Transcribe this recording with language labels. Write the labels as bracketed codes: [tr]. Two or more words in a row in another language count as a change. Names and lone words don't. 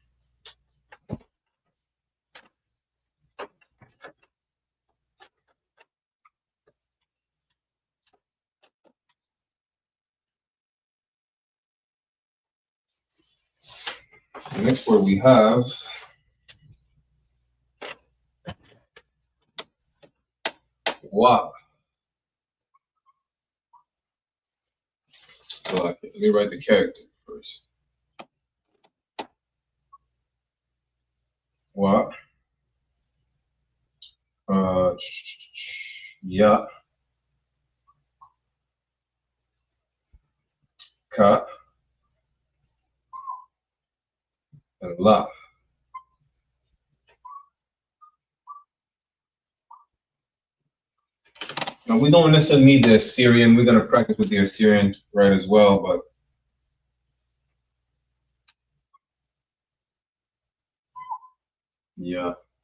[en] The next 4 we have Wa. So let me write the character first. Wa. Ya. Ka. And La. Now we don't necessarily need the Assyrian. We're going to practice with the Assyrian right as well, but yeah.